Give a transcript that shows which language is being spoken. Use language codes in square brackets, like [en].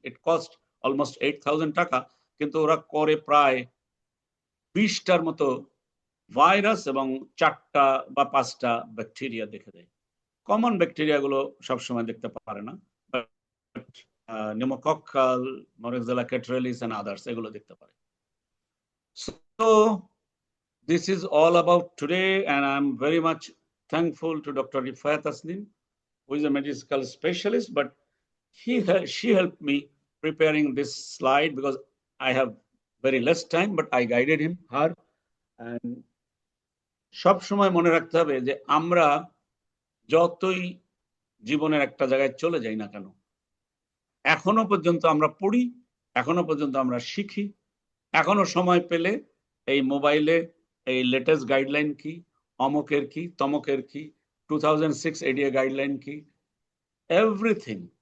[en] it cost almost [bn] 8,000 টাকা, কিন্তু ওরা করে প্রায় 20টার মতো ভাইরাস এবং 4টা বা 5টা ব্যাকটেরিয়া দেখে দেয়। কমন ব্যাকটেরিয়া গুলো সবসময় দেখতে পারে না, pneumococcal, Moraxella catarrhalis and others, এগুলো দেখতে পারে। [en] So this is all about today, and I'm very much thankful to Dr. Rifat Tasnim, who is a medical specialist, but she helped me preparing this slide because I have very less time, but I guided her [bn] And সব সময় মনে রাখতে হবে যে আমরা যতই জীবনের একটা জায়গায় চলে যাই না কেন, এখনো পর্যন্ত আমরা পড়ি, এখনো পর্যন্ত আমরা শিখি, এখনো সময় পেলে এই মোবাইলে এই লেটেস্ট গাইডলাইন কি, অমকের কি, তমকের কি, 2006 এডিএ গাইডলাইন কি, এভরিথিং।